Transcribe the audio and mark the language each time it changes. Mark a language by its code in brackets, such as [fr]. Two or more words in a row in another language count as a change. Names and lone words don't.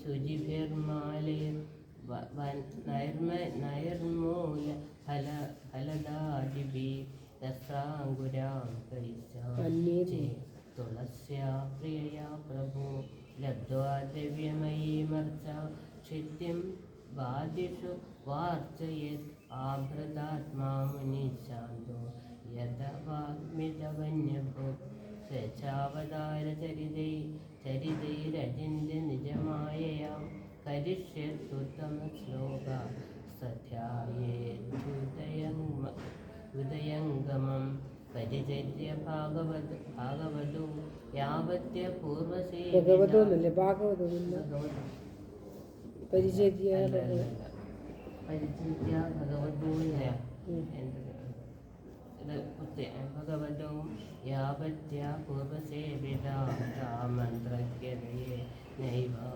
[sa] शुचिभिर्मालैर्नैर्मूल फलदादिभिः दस्राङ्गुरां कैश्च तुलस्या प्रियया प्रभो लब्ध्वा द्रव्यमयीमर्चा क्षित्यं वादिषु वार्चयेत् आभृतात्मा मुनिशान्तो यथवाग्मितवन्यभूत् चरितैरचिन्त्य निजमायया करिष्यत्युत्तमश्लोका सध्यायेद्युदयङ्गमं പരിചര്യ ഭാഗവതോ യാവത്യ പൂർവസേ ഭഗവതോ എന്നല്ലേ ഭാഗവതോ പരിചര്യ പരിചര്യ ഭഗവതോ ഭഗവതോ യാവത്യ പൂർവസേവിതാമന്ത്രജ്ഞതയെ നൈവ